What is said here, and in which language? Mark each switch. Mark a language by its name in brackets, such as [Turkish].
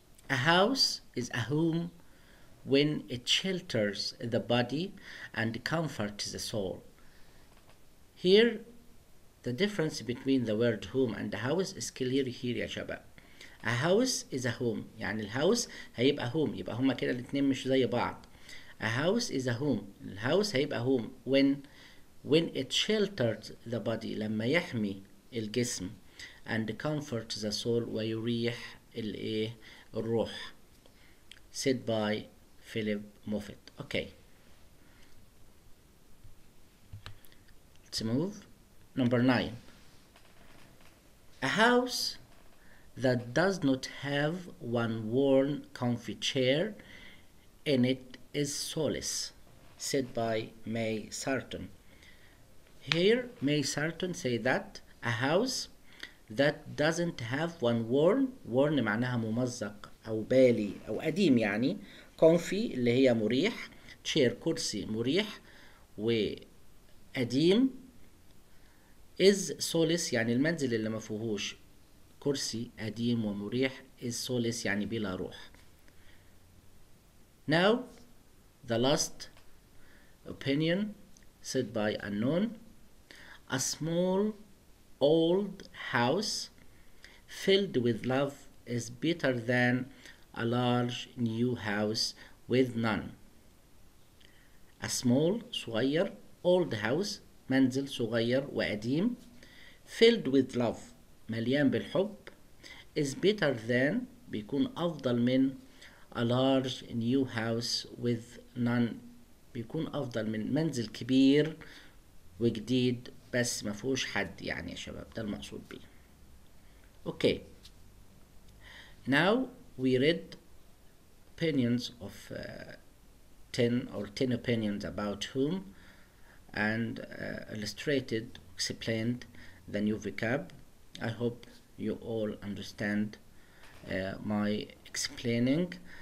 [English] A house is a home when it shelters the body and comforts the soul. Here, the difference between the word home and house is clear here [Arabic] يا شباب. [English] A house is a home [Arabic] يعني الهاوس هيبقى home، يبقى هما كده الاتنين مش زي بعض. [English] A house is a home، [Arabic] الهاوس هيبقى [English] home when it shelters the body [Arabic] لما يحمي الجسم [English] and comforts the soul [Arabic] ويريح الايه الروح. [English] Said by Philip Moffat. Okay. Let's move. Number 9. A house that does not have one worn comfy chair in it is soulless. Said by May Sarton. Here, May Sarton say that a house that doesn't have one worn [Arabic] معناها ممزق أو بالي أو قديم يعني، comfy اللي هي مريح، chair كرسي مريح وقديم، [English] is soulless [Arabic] يعني المنزل اللي ما فيهوش كرسي قديم ومريح is soulless يعني بلا روح. [English] Now, the last opinion said by unknown. A small old house filled with love is better than a large new house with none. A small [Arabic] صغير [English] old house [Arabic] منزل صغير وقديم [English] filled with love [Arabic] مليان بالحب [English] is better than [Arabic] بيكون أفضل من [English] a large new house with none [Arabic] بيكون أفضل من منزل كبير وجديد بس ما فيهوش حد يعني يا شباب. ده المقصود بيه. اوكي. [English] Now we read opinions of 10 opinions about whom, and illustrated, explained the new vocab. I hope you all understand my explaining.